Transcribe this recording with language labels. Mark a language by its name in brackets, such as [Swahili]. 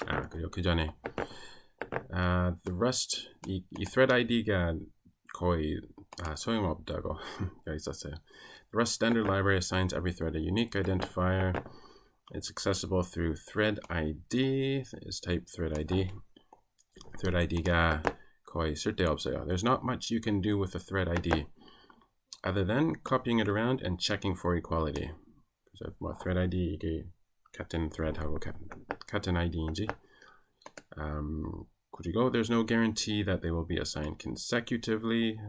[Korean] 그리고 그 전에 the Rust 이 thread ID가 거의 소용없다고 여기 있었어요. [English] The Rust standard library assigns every thread a unique identifier. It's accessible through thread ID. Is type thread ID. [Korean] Thread ID가 거의 쓸데없어요. [English] There's not much you can do with a thread ID other than copying it around and checking for equality. [Korean] 그래서 뭐 thread ID 이게 같은 thread하고 같은 ID인지 그리고 [English] there's no guarantee that they will be assigned consecutively.